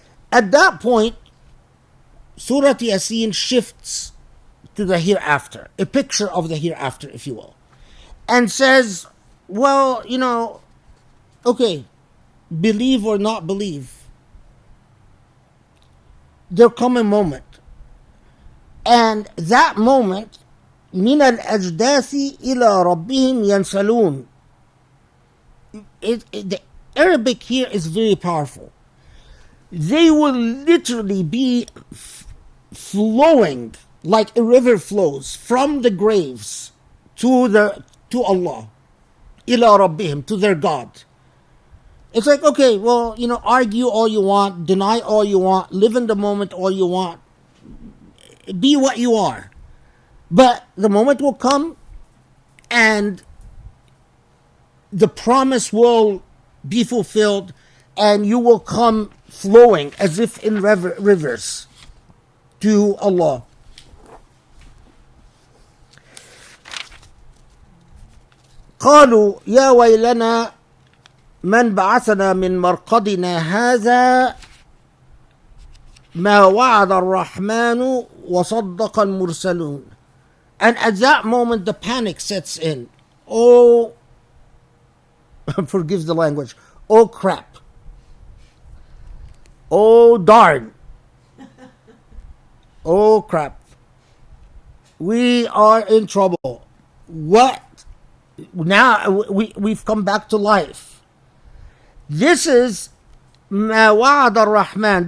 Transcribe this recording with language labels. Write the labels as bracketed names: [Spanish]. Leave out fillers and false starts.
[English] At that point, Surat Yasin shifts to the hereafter, a picture of the hereafter, if you will, and says, well, okay, believe or not believe, there'll come a moment. And that moment, [Arabic] من الأجداث إلى ربهم ينسلون. [English] The Arabic here is very powerful. They will literally be flowing like a river flows from the graves to Allah, [Arabic] إلى ربهم, [English] to their God. It's like, okay, well, argue all you want, deny all you want, live in the moment all you want, be what you are. But the moment will come and the promise will be fulfilled and you will come flowing as if in rivers to Allah. [Arabic] قالوا يا ويلنا من بعثنا من مرقدنا هذا ما وعد الرحمن وصدق المرسلون. [English] And at that moment the panic sets in. Oh, forgive the language. Oh crap. Oh darn. Oh crap. We are in trouble. What? Now we've come back to life. This is [Arabic] ما وعد الرحمن.